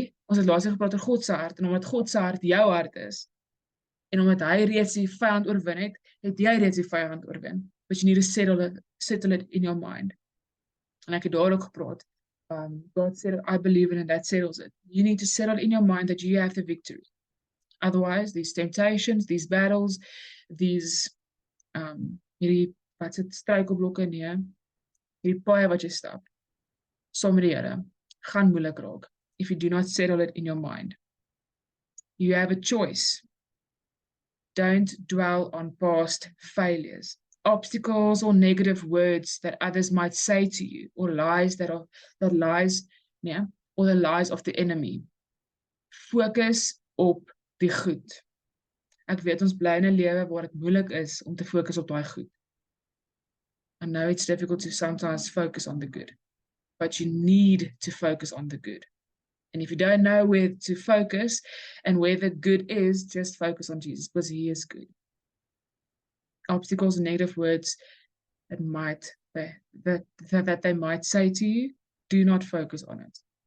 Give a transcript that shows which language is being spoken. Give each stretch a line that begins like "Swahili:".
Afrikaans: Ons het laas gepraat oor God se hart, en omdat God se hart jou hart is, en omdat hy reeds die vyand oorwin het, het jy reeds die vyand oorwin.
English: But you need to settle it in your mind.
Afrikaans: En ek het daar ook gepraat.
English: God said, I believe in it, that settles it. You need to settle in your mind that you have the victory. Otherwise, these temptations, these battles, these
Afrikaans: hierdie, wat sit struikelblokke, nee, hierdie paai wat jy stap, sommige Here, gaan moeilik raak,
English: if you do not settle it in your mind. You have a choice. Don't dwell on past failures, obstacles or negative words that others might say to you, or lies or the lies of the enemy.
Afrikaans: Focus op die goed. Ek weet ons bly in 'n lewe waar dit moeilik is om te fokus op daai goed.
English: I know it's difficult to sometimes focus on the good, but you need to focus on the good. And if you don't know where to focus and where the good is, just focus on Jesus, because he is good. Obstacles and negative words that they might say to you, do not focus on it.